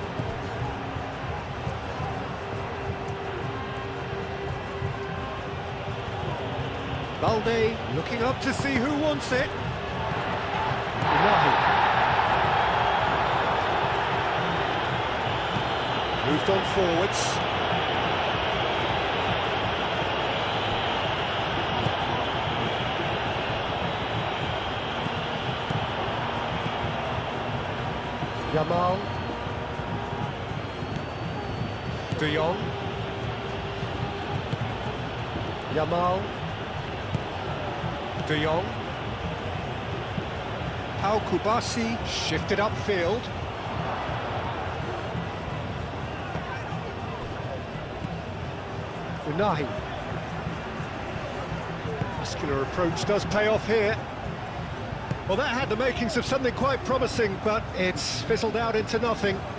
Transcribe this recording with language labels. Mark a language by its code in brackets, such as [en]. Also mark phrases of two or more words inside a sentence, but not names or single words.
[en] Balde looking up to see who wants it. Unahi. Moved on forwards. Yamal. De Jong. Yamal. De Jong. Pau Kubasi shifted upfield. Unahi. Muscular approach does pay off here. Well, that had the makings of something quite promising, but it's fizzled out into nothing.